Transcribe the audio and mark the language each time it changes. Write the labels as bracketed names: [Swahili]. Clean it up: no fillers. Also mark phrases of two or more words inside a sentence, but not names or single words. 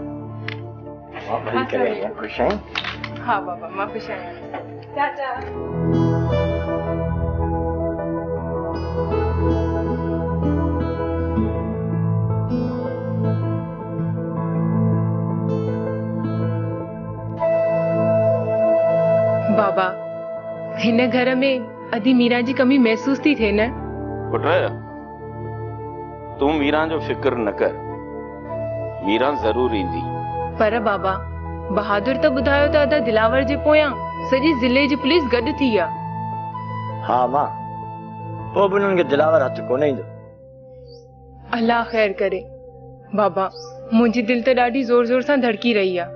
[Sindhi] खुश हैं? हाँ बाबा, मां खुश आहियां। चाचा। बाबा, हिन घर में अधी मीरा जी कमी महसूस थी थिए न? पुट, तूं मीरा जो फिक्र न कर। मीरा जरूर ईंदी। पर बाबा बहादुर तो ॿुधायो त अदा दिलावर जे पोयां सॼे ज़िले जी पुलिस गॾु थी आहे। हाँ मां, पोइ बि उन्हनि खे दिलावर हथ कोन ईंदो। अल्लाह ख़ैर करे। बाबा मुंहिंजी दिलि त ॾाढी ज़ोर ज़ोर सां धड़की रही आहे।